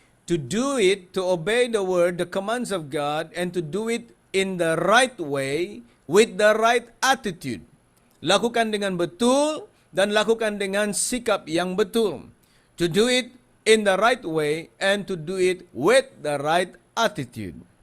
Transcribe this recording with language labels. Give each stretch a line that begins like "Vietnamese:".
English: To do it, to obey the word, the commands of God, and to do it in the right way, with the right attitude.
Malay: Lakukan dengan betul dan lakukan dengan sikap yang betul.
English: To do it in the right way and to do it with the right attitude.